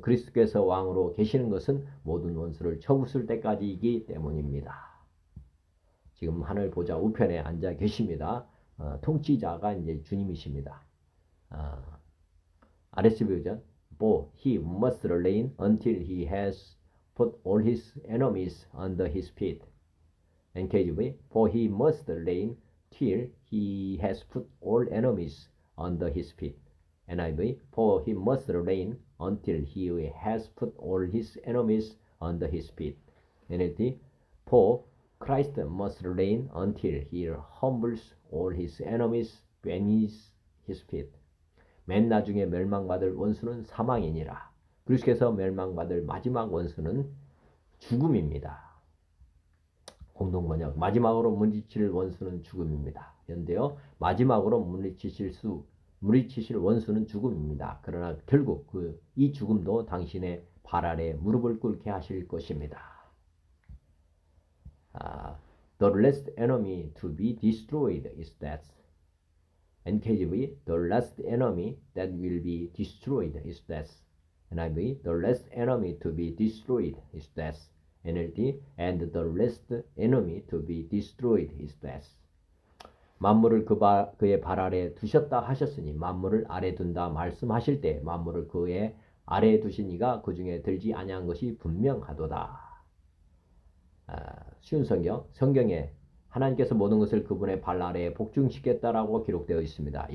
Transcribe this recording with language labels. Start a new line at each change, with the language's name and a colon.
Korean: 그리스도께서 왕으로 계시는 것은 모든 원수를 쳐부술 때까지이기 때문입니다. 지금 하늘 보좌 우편에 앉아 계십니다. 통치자가 이제 주님이십니다. RSV 버전.
English: For he must reign until he has put all his enemies under his feet. NKJV. For he must reign till he has put all enemies under his feet. NIV. For he must reign until he has put all his enemies under his feet. NLT. For Christ must reign until he humbles all his enemies beneath his feet.
Korean: 맨 나중에 멸망받을 원수는 사망이니라. 그리스도께서 멸망받을 마지막 원수는 죽음입니다. 공동번역. 마지막으로 물리칠 원수는 죽음입니다. 현대요. 마지막으로 물리치실 원수는 죽음입니다. 그러나 결국 이 죽음도 당신의 발 아래 무릎을 꿇게 하실 것입니다.
English: The last enemy to be destroyed is death. NKJV. The last enemy that will be destroyed is death. NIV. The last enemy to be destroyed is death. NLT. And the last enemy to be destroyed is death.
Korean: 만물을 그의 발 아래 두셨다 하셨으니 만물을 아래 둔다 말씀하실 때 만물을 그의 아래에 두신 이가 그 중에 들지 아니한 것이 분명하도다. 쉬운 성경에 하나님께서 모든 것을 그분의 발 아래에 복종시켰다라고 기록되어 있습니다.